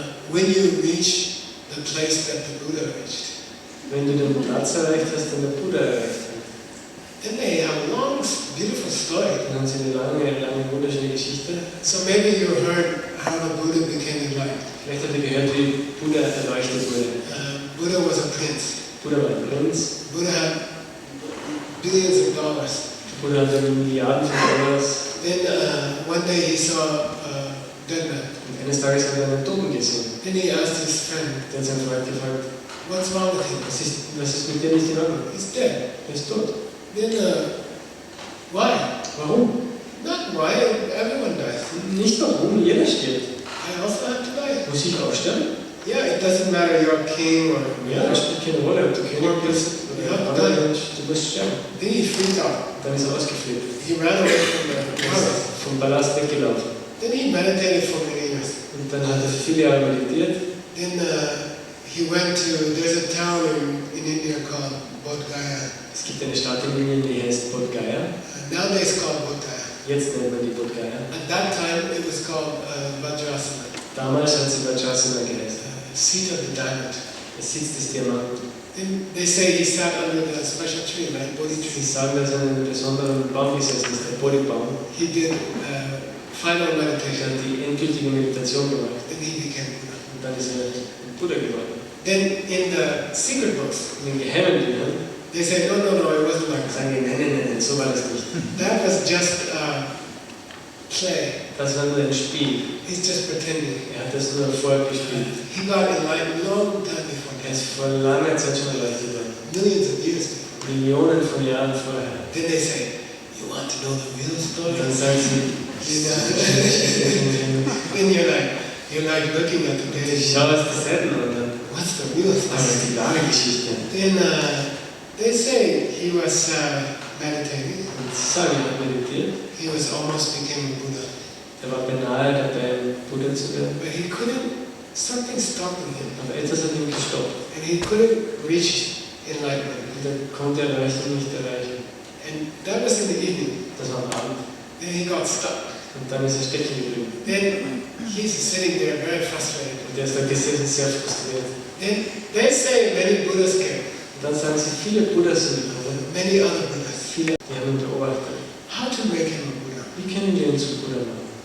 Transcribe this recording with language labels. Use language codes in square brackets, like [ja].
[en] When you reach the place that the Buddha reached, [de] Wenn du den Platz erreicht hast, den der Buddha erreicht hat, [en] then they have a long, beautiful story. [de] dann haben sie eine lange, wunderschöne Geschichte. [en] So maybe you heard how the Buddha became enlightened. [de] Vielleicht habt ihr gehört, wie Buddha erleuchtet wurde. [en] Buddha was a prince. [de] Buddha war ein Prinz. [en] Buddha had billions of dollars. [de] Buddha hatte Milliarden von Dollars. [en] Then one day he saw a dead man. [de] Und eines Tages hat er einen Toten gesehen. [en] Then he asked his friend, [de] Der hat seinen Freund gefragt, [en] what's wrong with him? [de] was ist mit dir nicht in Ordnung? [en] He's dead. [de] Er ist tot. [en] Then why? [de] Warum? [en] Not why, everyone dies. [de] Nicht warum, jeder stirbt. [en] I also have to die. [de] Muss ich auch sterben? [en] Yeah, it doesn't matter you're a king or [de] Ja, das spielt keine Rolle, ob du König bist oder ein anderer Mensch, du musst sterben. [en] Then he freaked out. [de] Dann ist er ausgeflippt. [en] He ran away from the [de] Er [en] palace. [de] ist vom Palast weggelaufen. [en] Then he meditated for many years. [de] Und dann hat er viele Jahre meditiert. [en] Then he went to, there's a town in India called Bodh Gaya. [de] Es gibt eine Stadt in Indien, die heißt Bodh Gaya. [en] Nowadays called Bodh Gaya. [de] Jetzt nennt man die Bodh Gaya. [en] At that time it was called Vajrasana, [de] Damals hat sie Vajrasana geheißen. [en] seat of the diamond. [de] Der Sitz des Diamanten. [en] Then they say he sat under the special tree, like Bodhi [de] Sie [en] tree. [de] sagen, dass er in einem besonderen Baum gesessen ist, der Bodhi-Baum. [en] He did final [de] Er [en] meditation. [de] hat die endgültige Meditation gemacht. [en] Then he became Buddha. [de] Und dann ist er ein Buddha geworden. [en] Then in the secret books, [de] In den geheimen Büchern [en] they say, no, it wasn't like that. [de] sagen die, nein, so war das nicht. [en] That was just play. [de] Das war nur ein Spiel. [en] He's just pretending. [de] Er hat das nur vorgespielt. [en] He got enlightened long time before [de] Er [en] that. [de] ist vor langer Zeit schon erleuchtet worden. [en] Millions of years before. [de] Millionen von Jahren vorher. [en] Then they say, you want to know the real story? [de] Und dann sagen sie, [en] Then you're like looking at the page. [de] schau es die Seiten und dann, [en] What's the real [de] was [en] story? [de] ist die wahre Geschichte? [en] Then they say he was meditating. [de] Und sie sagen, er hat meditiert. [en] He was almost became a Buddha. [de] Er war beinahe dabei, Buddha zu werden. [en] But he couldn't, something stopping him. [de] Aber etwas hat ihn gestoppt. [en] And he couldn't reach enlightenment. [de] Und er konnte Erleuchtung nicht erreichen. [en] And that was in the evening. [de] Das war am Abend. [en] Then he got stuck. [de] Und dann ist er stecken geblieben. [en] Then he's sitting there very frustrated. [de] Und er ist da gesessen, sehr frustriert. [en] Then they say many Buddhas came. [de] Und dann sagen sie, viele Buddhas sind gekommen. [en] Many other Buddhas. [de] Viele, die haben ihn beobachtet. [en] How to make him a Buddha? [de] Wie können wir ihn zu Buddha machen?